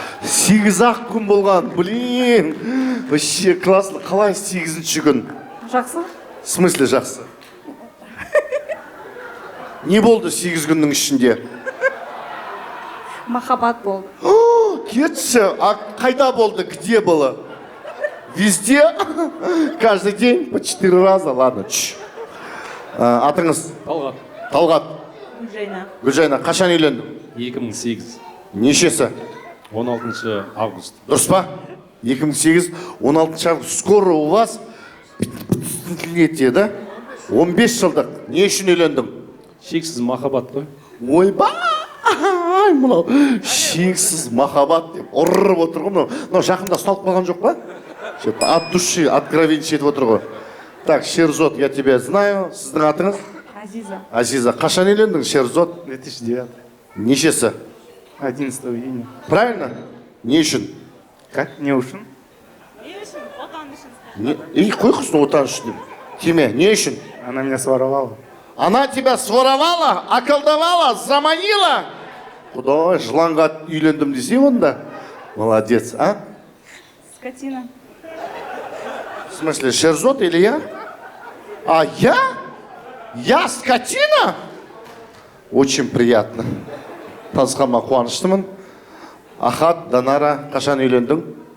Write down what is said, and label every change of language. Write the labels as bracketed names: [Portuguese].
[Kazakh] 8-ақ күн болған, [Russian] блин. Вообще классно. [Kazakh] Қалай 8-ші күн? Жақсы. [Russian] В смысле [Kazakh] жақсы? Не болды 8 күннің ішінде? Махаббат болды. Кетші, а қайда болды, [Russian] где было? Везде? Каждый день по 4 раза, ладно. [Kazakh] Атыңыз? Талғат. Талғат. Гүлжайна. Гүлжайна, қашан үйлендің? 2008. Нешесі? 16 август. Дұрыс па? 2008, 16 август. [Russian] Скоро у вас 15-летие, да? [Kazakh] 15 жылдық. Не үшін үйлендің? Шексіз махаббат қой. Ойбай, мынау шексіз махаббат деп ұрып отыр ғой мынау. Мынау жақында ұсталып қалған жоқ па? [Russian] От души [Kazakh] откровенчить етіп отыр ғой. [Russian] Так, Шерзот, я тебя знаю. [Kazakh] Сіздің атыңыз? Азиза. Азиза. Қашан үйлендің, Шерзот? 2009. Нешесі? [Russian] 11 июня. Правильно? [Kazakh] Не үшін? [Russian] Как? [Kazakh] Не үшін? Қой құсын отан үшін. Тиме, не үшін? [Russian] Она меня своровала. Она тебя своровала, околдовала, заманила? [Kazakh] Құдай, жыланға үйлендім десе онда? [Russian] Молодец, а? Скотина. В смысле, Шерзот или я? А я? Я скотина? Очень приятно. [Kazakh] Танысқаныма қуаныштымын. Ахат, Данара, қашан үйлендің?